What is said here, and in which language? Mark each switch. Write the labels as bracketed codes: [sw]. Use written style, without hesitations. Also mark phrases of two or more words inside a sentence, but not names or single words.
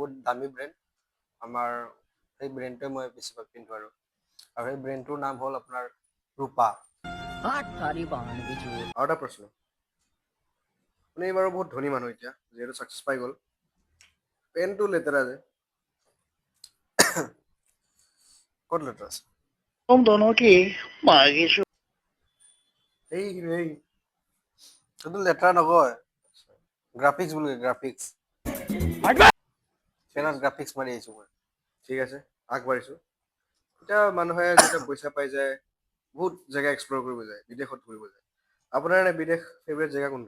[as] বহুত দামী ব্ৰেণ্ড আমাৰ সেই ব্ৰেণ্ডটোৱে মই বেছিভাগ পিন্ধো আৰু সেই ব্ৰেণ্ডটোৰ নাম হ'ল আপোনাৰ ৰূপা আৰু এটা প্ৰশ্ন আপুনি বাৰু বহুত ধনী মানুহ এতিয়া যিহেতু ছাকচেছ পাই গ'ল পেনটো লেতেৰা যে ক'ত লেটাৰ আছে [hi] तुम दोनों की मांगी [as] এই সেইটো লেটাৰ নকয় গ্ৰাফিক্স বুলি গ্ৰাফিক্স পেনত গ্ৰাফিক্স মাৰি আহিছোঁ মই ঠিক আছে আগবাঢ়িছোঁ এতিয়া মানুহে যেতিয়া পইচা পাই যায় বহুত জেগা এক্সপ্ল'ৰ কৰিব যায় বিদেশত ঘূৰিব যায় আপোনাৰ এনে বিদেশ ফেভৰেট জেগা কোনটো